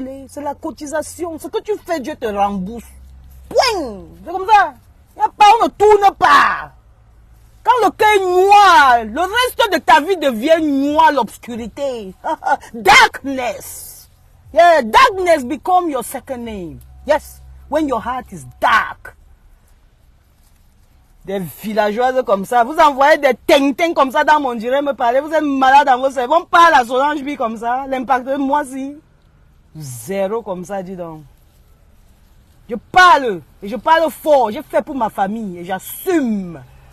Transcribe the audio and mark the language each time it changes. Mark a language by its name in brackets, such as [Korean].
[French] C'est la cotisation. Ce que tu fais, Dieu te rembourse. Point. C'est comme ça. Il n'y a pas, on ne tourne pas. Quand le cœur est noir, le reste de ta vie devient noir, l'obscurité. [English] Darkness. Yeah, darkness become your second name. Yes, when your heart is dark. [French] Des villageoises comme ça, vous envoyez des ting-ting comme ça dans mon direct me parler, vous êtes malade dans vos cerveaux, on parle à Solange Bi comme ça, l'impact de moi si. Zéro comme ça, dis donc. Je parle, et je parle fort, j'ai fait pour ma famille, et j'assume.